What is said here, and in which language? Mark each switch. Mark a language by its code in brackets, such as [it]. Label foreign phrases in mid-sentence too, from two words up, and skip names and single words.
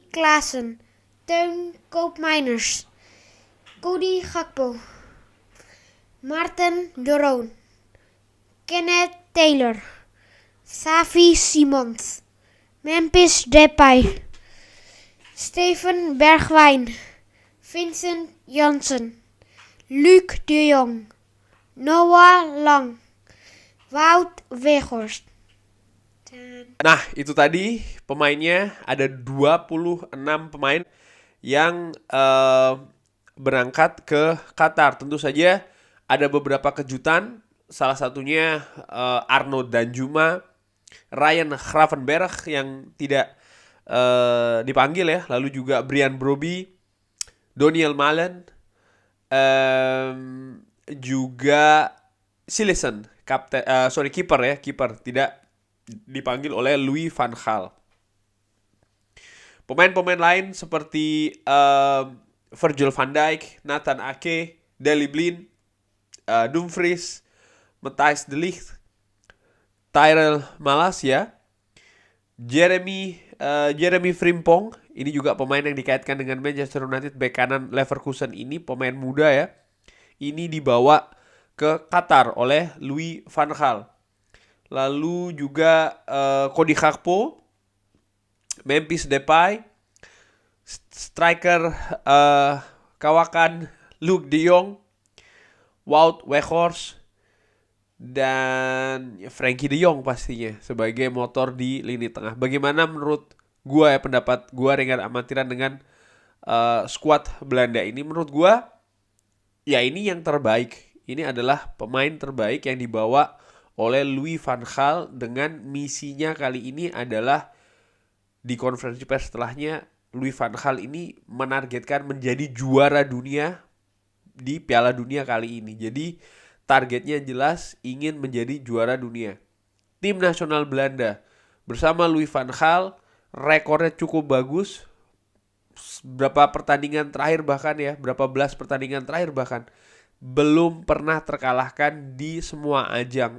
[id] Klaassen, Teun Koopmeiners, Cody Gakpo, Maarten de Roon, Kenneth Taylor, Xavi Simons, Memphis Depay, Steven Bergwijn, Vincent Janssen, Luc de Jong, Noah Lang, Wout Weghorst. Nah, itu tadi pemainnya, ada 26 pemain yang berangkat ke Qatar. Tentu saja ada beberapa kejutan, salah satunya Arno Danjuma, Ryan Gravenberch yang tidak dipanggil ya, lalu juga Brian Brobby, Doniel Malen, juga Silesen, kiper tidak dipanggil oleh Louis van Gaal. Pemain-pemain lain seperti Virgil van Dijk, Nathan Ake, Daley Blind, Dumfries, Matthijs de Ligt, Tyrell Malacia, Jeremy Frimpong. Ini juga pemain yang dikaitkan dengan Manchester United. Bek kanan Leverkusen ini pemain muda ya. Ini dibawa ke Qatar oleh Louis van Gaal. Lalu juga Cody Gakpo, Memphis Depay, striker kawakan Luc de Jong, Wout Weghorst, dan Frenkie de Jong pastinya sebagai motor di lini tengah. Bagaimana menurut gua ya, pendapat gua ringan amatiran dengan skuad Belanda ini? Menurut gua ya ini yang terbaik. Ini adalah pemain terbaik yang dibawa oleh Louis van Gaal dengan misinya kali ini adalah di konferensi pers setelahnya. Louis van Gaal ini menargetkan menjadi juara dunia di Piala Dunia kali ini. Jadi targetnya jelas ingin menjadi juara dunia. Tim nasional Belanda bersama Louis van Gaal rekornya cukup bagus. Berapa pertandingan terakhir bahkan ya, berapa belas pertandingan terakhir bahkan belum pernah terkalahkan di semua ajang.